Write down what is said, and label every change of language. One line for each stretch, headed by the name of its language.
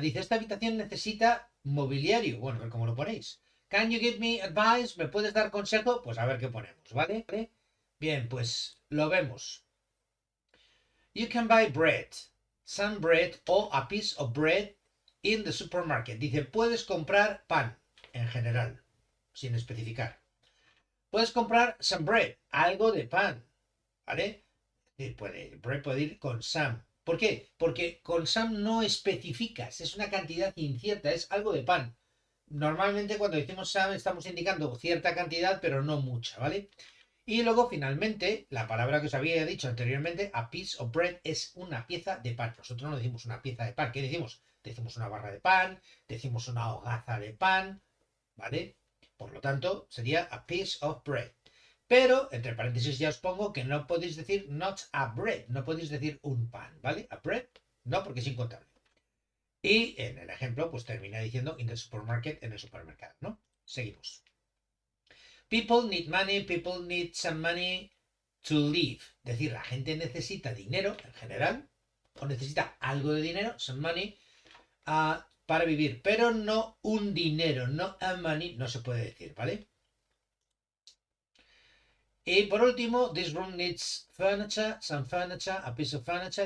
Spanish: Dice, esta habitación necesita mobiliario. Bueno, a ver cómo lo ponéis.
English: Can you give me advice?
Spanish: ¿Me puedes dar consejo? Pues a ver qué ponemos, ¿vale? Bien, pues lo vemos.
English: You can buy bread, some bread or a piece of bread in the supermarket.
Spanish: Dice, puedes comprar pan en general, sin especificar. Puedes comprar
English: some bread,
Spanish: algo de pan, ¿vale? Bread puede ir con some. ¿Por qué? Porque con some no especificas, es una cantidad incierta, es algo de pan. Normalmente cuando decimos some estamos indicando cierta cantidad, pero no mucha, ¿vale? Y luego, finalmente, la palabra que os había dicho anteriormente,
English: a piece of bread,
Spanish: es una pieza de pan. Nosotros no decimos una pieza de pan. ¿Qué decimos? Decimos una barra de pan, decimos una hogaza de pan, ¿vale? Por lo tanto, sería
English: a piece of bread.
Spanish: Pero, entre paréntesis, ya os pongo que no podéis decir
English: not a bread.
Spanish: No podéis decir un pan, ¿vale?
English: A bread,
Spanish: no, porque es incontable. Y en el ejemplo, pues termina diciendo
English: in the supermarket,
Spanish: en el supermercado, ¿no? Seguimos.
English: People need money, people need some money to live.
Spanish: Es decir, la gente necesita dinero en general, o necesita algo de dinero,
English: some money,
Spanish: para vivir, pero no un dinero, no
English: a money,
Spanish: no se puede decir, ¿vale?
English: Y por último, this room needs furniture, some furniture, a piece of furniture.